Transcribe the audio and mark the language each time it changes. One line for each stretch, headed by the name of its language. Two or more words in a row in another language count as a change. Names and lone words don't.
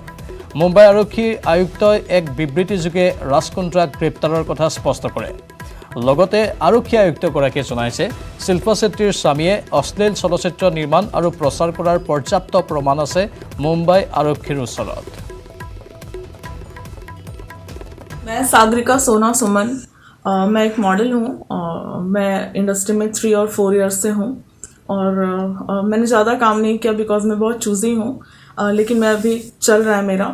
Assamese: মুম্বাই আৰক্ষী আয়ুক্তই এক বিবৃতিযোগে ৰাজ কুন্দ্ৰাক গ্ৰেপ্তাৰৰ কথা স্পষ্ট কৰে। লগতে আৰক্ষী আয়ুক্তগৰাকীয়ে জনাইছে শিল্পা শেট্টীৰ স্বামীয়ে অশ্লীল চলচ্চিত্ৰ নিৰ্মাণ আৰু প্ৰচাৰ কৰাৰ পৰ্যাপ্ত প্ৰমাণ আছে মুম্বাই আৰক্ষীৰ ওচৰত।
Hindi: मैं सागरिका सोना सुमन, मैं एक मॉडल हूँ। मैं इंडस्ट्री में 3 और 4 ईयर्स से हूँ और मैंने ज़्यादा काम नहीं किया बिकॉज मैं बहुत चूज़ी हूँ, लेकिन मैं अभी चल रहा है मेरा।